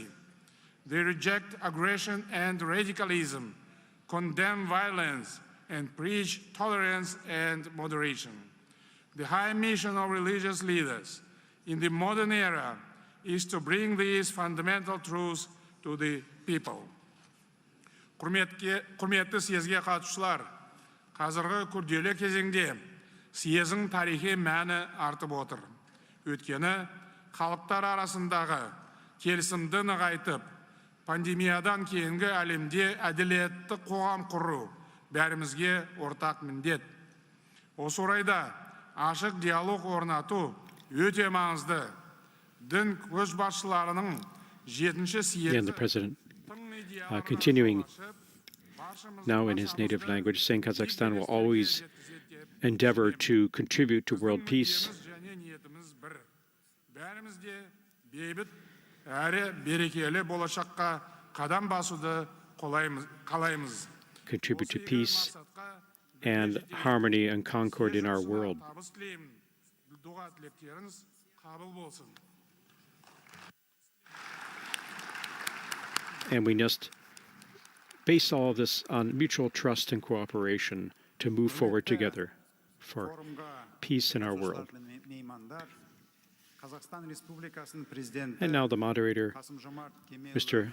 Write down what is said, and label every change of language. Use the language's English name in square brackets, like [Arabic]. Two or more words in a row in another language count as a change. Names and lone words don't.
[English] They reject aggression and radicalism, condemn violence, and preach tolerance and moderation. The high mission of religious leaders in the modern era is to bring these fundamental truths to the people. [Kazakh] Құрметті съезге қатысушылар, қазіргі күрделі кезеңде съездің тарихи мәні артып отыр. Өйткені халықтар арасындағы келісімді нығайтып, пандемиядан кейінгі әлемде әділетті қоғам құру бәрімізге ортақ міндет. Осы орайда ашық диалог орнату өте маңызды. Дін көшбасшыларының 7-ші [English] Again, the [Kazakh] съезі [English] President continuing now in his native language, saying Kazakhstan will always endeavor to contribute to world peace, [Kazakh] бәрімізде бейбіт әрі берекелі болашаққа қадам басуды қалаймыз. [English] contribute to peace and harmony and concord in our world. [Kazakh] Табыс тілеймін. Дұға тілектеріңіз қабыл болсын. [English] And we must base all of this on mutual trust and cooperation to move forward together for peace in our world. And now the moderator, Mr.